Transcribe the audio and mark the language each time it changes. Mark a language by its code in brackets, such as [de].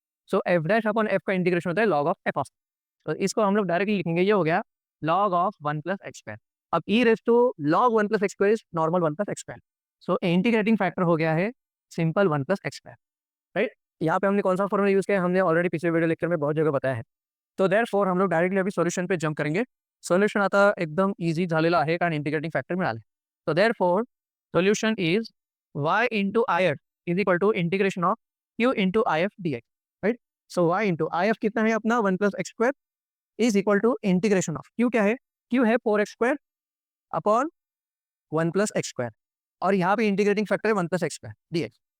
[hi] सो F dash upon F का integration होता है लॉग ऑफ एफ ऑफ. तो इसको हम लोग डायरेक्टली लिखेंगे, ये हो गया log of 1 plus x square. अब ई raise to log 1 plus x square is normal 1 plus x square. So integrating factor हो गया है simple 1 plus x square, right. यहाँ पे हमने कौन सा फॉर्मूला यूज किया? हमने ऑलरेडी पिछले वीडियो लेक्चर में बहुत जगह बताया है. तो देयरफॉर हम लोग डायरेक्टली अभी सॉल्यूशन पे जंप करेंगे. [mr] सॉल्यूशन आता एकदम इजी झालेला आहे कारण इंटिग्रेटिंग फॅक्टर मिळाले. [en] So therefore solution is y into I F is equal to integration of q into I F D X, right. [hi] So y into I F कितना है अपना 1 plus x square is equal to integration of q क्या है? q है 4x square upon 1 plus x square, और यहाँ पे integrating factor है 1 plus x square D x.